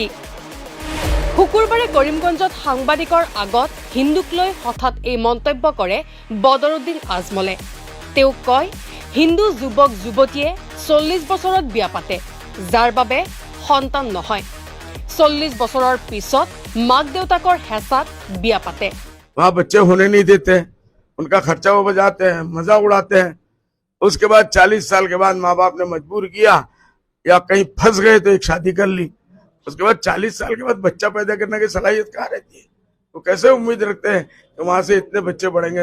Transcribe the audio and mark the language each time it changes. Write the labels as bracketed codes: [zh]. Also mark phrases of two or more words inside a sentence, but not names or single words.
[as] শুকুৰবাৰে কৰিমগঞ্জত সাংবাদিকৰ আগত হিন্দুক লৈ হঠাৎ এই মন্তব্য কৰে বদৰুদ্দিন আজমলে। তেওঁ কয়, হিন্দু যুৱক যুৱতীয়ে 40 বছৰত বিয়া পাতে, যাৰ বাবে সন্তান নহয়। 40 বছৰৰ পিছত মাক দেউতাকৰ হেঁচাত বিয়া পাতে। [hi] वहां बच्चे होने नहीं देते, उनका खर्चा वो बजाते हैं, मजा उड़ाते हैं। उसके बाद 40 साल के बाद माँ बाप ने मजबूर किया या कहीं फंस गए तो एक शादी कर ली। उसके बाद 40 साल के बाद बच्चा पैदा करने की सलाहियत कहाँ रहती है? तो कैसे उम्मीद रखते हैं कि वहां से इतने बच्चे बढ़ेंगे?